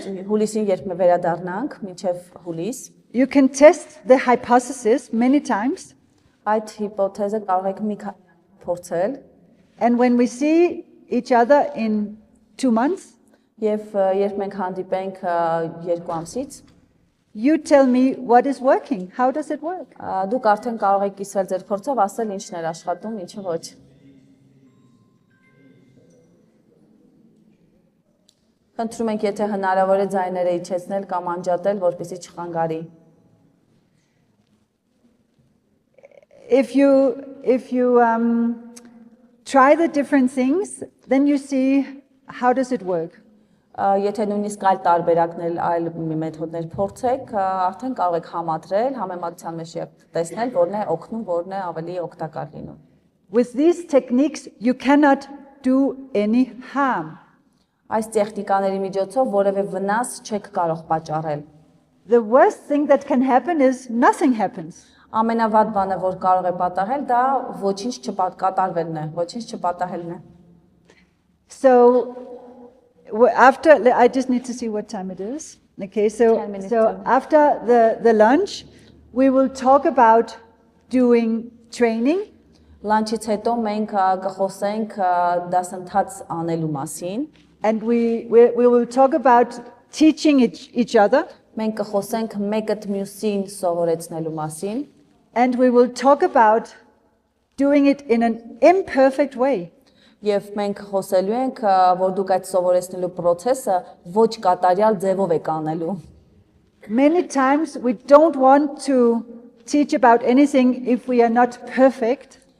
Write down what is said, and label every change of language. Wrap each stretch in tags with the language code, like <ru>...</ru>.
<hy>Հուլիսին երբ մենք վերադառնանք, մինչև հուլիս,</hy> <en>you can test the hypothesis many times.</en> <hy>այդ հիպոթեզը կարող եք մի փորձել</hy> <en>And when we see each other in 2 months,</en> <hy>եւ երբ մենք հանդիպենք 2 ամսից,</hy> <en>you tell me what is working. How does it work?</en> <hy>դուք արդեն կարող եք կիսվել ձեր փորձով, ասել ինչն էր աշխատում, ինչը ոչ։ Խնդրում ենք, եթե հնարավոր է ձայները իջեցնել կամ անջատել, որպեսզի չխանգարի։</hy> <en>If you try the different things, then you see how does it work.</en> <hy>Եթե նույնիսկ այլ տարբերակներ, այլ մեթոդներ փորձեք, արդեն կարող եք համադրել, համեմատության մեջ եւ տեսնել, որն է օգնում, որն է ավելի օգտակար լինում։</hy> <en>With these techniques, you cannot do any harm.</en> <hy>Այս տեխնիկաների միջոցով որևէ վնաս չեք կարող պատճառել։</hy> <en>the worst thing that can happen is nothing happens.</en> <hy>Ամենավատ բանը, որ կարող է պատահել, դա ոչինչ կատարվելն է, ոչինչ չպատահելն է։</hy> <en>So after, I just need to see what time it is. Okay, 10 minutes so to- after the lunch, we will talk about doing training.</en> <hy>Լանչից հետո մենք կխոսենք դասընթաց անելու մասին,</hy> <en>And we will talk about teaching each other.</en> <hy>մենք կխոսենք մեկը մյուսին սովորեցնելու մասին,</hy> <en>And we will talk about doing it in an imperfect way.</en> <hy>եւ մենք խոսելու ենք, որ դուք այդ սովորեցնելու process-ը ոչ կատարյալ ձևով եք անելու։</hy> <en>Many times we don't want to teach about anything if we are not perfect.</en>